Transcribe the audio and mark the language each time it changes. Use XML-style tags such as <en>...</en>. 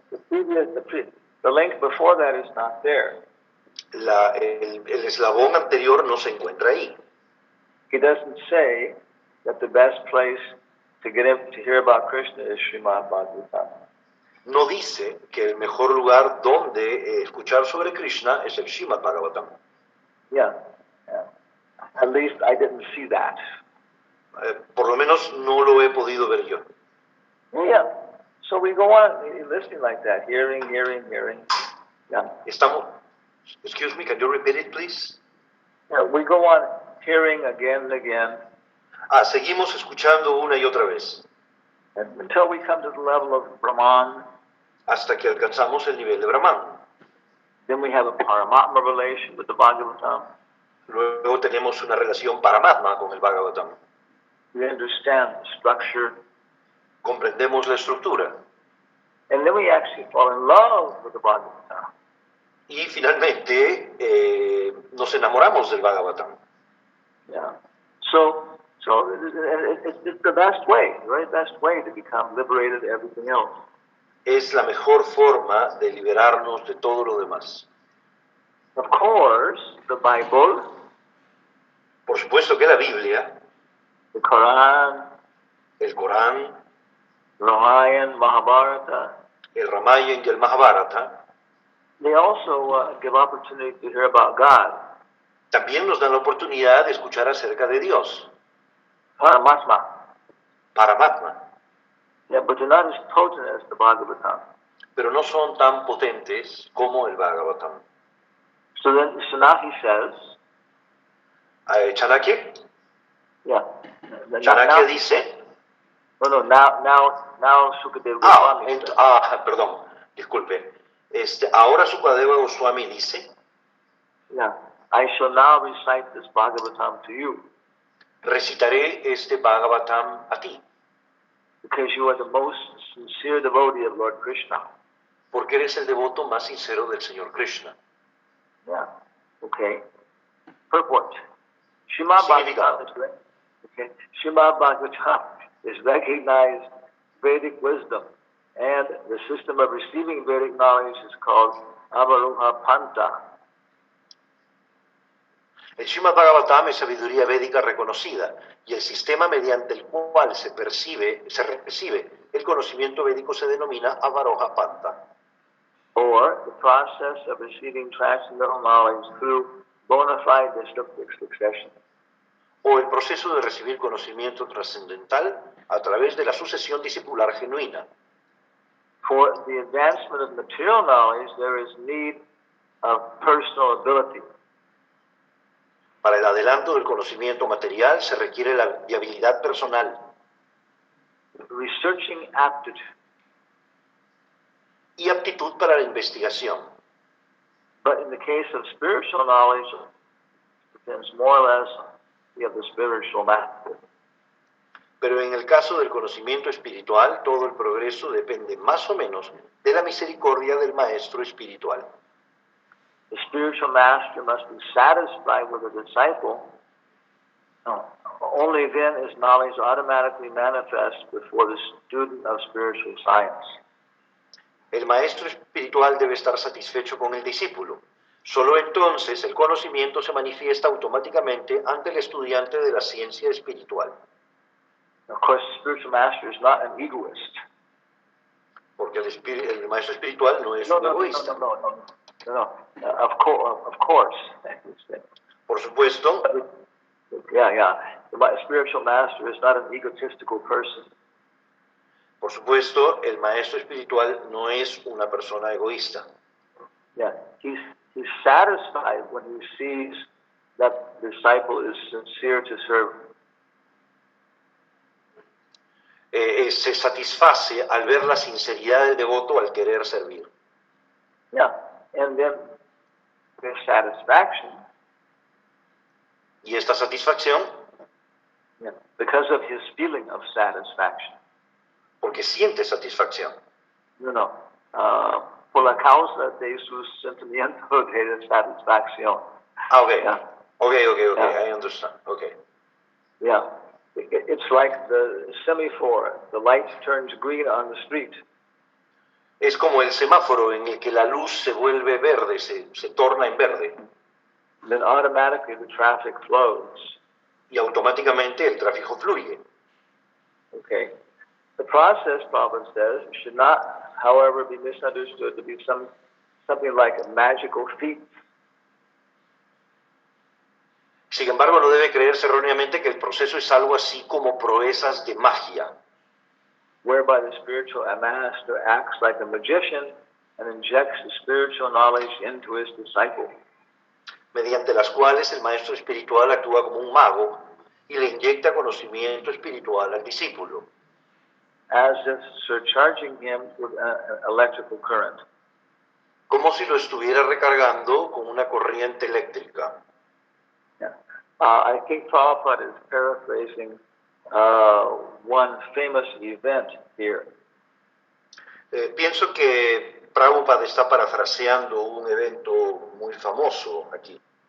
<en>The link before that is not there.</en> <es>El eslabón anterior no se encuentra ahí.</es> <en>He doesn't say that the best place to hear about Krishna is Srimad Bhagavatam.</en> <es>No dice que el mejor lugar donde escuchar sobre Krishna es el Srimad Bhagavatam.</es> <en>Yeah. At least I didn't see that.</en> <es>Por lo menos no lo he podido ver yo.</es> <en>Yeah. So we go on listening like that, hearing. Yeah. Excuse me, can you repeat it, please? Yeah, we go on hearing again and again.</en> <es>Seguimos escuchando una y otra vez.</es> <en>Until we come to the level of Brahman.</en> <es>Hasta que alcanzamos el nivel de Brahman.</es> <en>Then we have a Paramatma relation with the Bhagavatam.</en> <es>Luego tenemos una relación Paramatma con el Bhagavatam.</es> <en>We understand the structure.</en> <es>Comprendemos la estructura.</es> <en>And then we actually fall in love with the Bhagavatam.</en> <es>Y finalmente nos enamoramos del Bhagavatam.</es> <en>Yeah. So it's the best way, the very best way to become liberated of everything else.</en> <es>Es la mejor forma de liberarnos de todo lo demás.</es> <en>Of course, the Bible,</en> <es>por supuesto que la Biblia,</es> <en>the Quran,</en> <es>el Corán,</es> <en>Ramayana, Mahabharata,</en> <es>el Ramayana y el Mahabharata,</es> <en>they also give opportunity to hear about God.</en> <es>También nos dan la oportunidad de escuchar acerca de Dios.</es> <en>Paramatma.</en> <es>Paramatma.</es> <en>Yeah, but they're not as potent as the Bhagavatam.</en> <es>Pero no son tan potentes como el Bhagavatam.</es> <en>So then Sanati says, Chanakya? Yeah.</en> <es>Chanakya dice.</es> <en>Now Sukadeva Goswami says.</en> <es>Perdón, disculpe. Ahora Sukadeva Goswami dice.</es> <en>Yeah. I shall now recite this Bhagavatam to you.</en> <es>Recitaré este Bhagavatam a ti.</es> <en>Because you are the most sincere devotee of Lord Krishna.</en> <es>Porque eres el devoto más sincero del Señor Krishna.</es> <en>Yeah. Okay. Purport. Srimad Bhagavatam is recognized Vedic wisdom, and the system of receiving Vedic knowledge is called Avaroha Panta.</en> <es>El Srimad Bhagavatam es sabiduría védica reconocida y el sistema mediante el cual se recibe el conocimiento védico se denomina Avaroha Panta.</es> <en>Or the process of receiving transcendental knowledge through bona fide destructive succession.</en> <es>O el proceso de recibir conocimiento trascendental a través de la sucesión discipular genuina.</es> <en>For the advancement of material knowledge, there is need of personal ability.</en> <es>Para el adelanto del conocimiento material se requiere la habilidad personal</es> <en>researching aptitude.</en> <es>y aptitud para la investigación.</es> <en>But in the case of spiritual knowledge, it depends more or less on the spiritual master.</en> <es>Pero en el caso del conocimiento espiritual, todo el progreso depende más o menos de la misericordia del maestro espiritual.</es> <en>The spiritual master must be satisfied with the disciple. No. Only then is knowledge automatically manifest before the student of spiritual science.</en> <es>El maestro espiritual debe estar satisfecho con el discípulo. Solo entonces el conocimiento se manifiesta automáticamente ante el estudiante de la ciencia espiritual.</es> <en>Of course, the spiritual master is not an egoist.</en> <es>Porque el maestro espiritual no es No, un egoísta.</es> <en>No. Of course.</en> <es>Por supuesto,</es> <en>Yeah. The spiritual master is not an egotistical person.</en> <es>por supuesto, el maestro espiritual no es una persona egoísta.</es> <en>Yeah, he's satisfied when he sees that the disciple is sincere to serve.</en> <es>Se satisface al ver la sinceridad del devoto al querer servir.</es> <en>Yeah, and then there's satisfaction.</en> <es>Y esta satisfacción,</es> <en>Yeah, because of his feeling of satisfaction.</en> <es>porque siente satisfacción. Por la causa de su sentimiento de satisfacción.</es> <en>Okay. Yeah. Okay, Yeah. I understand. Okay. Yeah, it's like the semaphore. The light turns green on the street.</en> <es>Es como el semáforo en el que la luz se vuelve verde, se torna en verde.</es> <en>Then automatically the traffic flows.</en> <es>Y automáticamente el tráfico fluye.</es> <en>Okay. The process, Prabhupada says, should not, however, be misunderstood to be something like a magical feat.</en> <es>Sin embargo, no debe creerse erróneamente que el proceso es algo así como proezas de magia,</es> <en>whereby the spiritual master acts like a magician and injects the spiritual knowledge into his disciple.</en> <es>mediante las cuales el maestro espiritual actúa como un mago y le inyecta conocimiento espiritual al discípulo,</es> <en>As if surcharging him with an electrical current.</en> <es>como si lo estuviera recargando con una corriente eléctrica.</es> <en>Yeah. I think Prabhupada is paraphrasing one famous event here.</en> <es>Pienso que Prabhupada está parafraseando un evento muy famoso aquí.</es>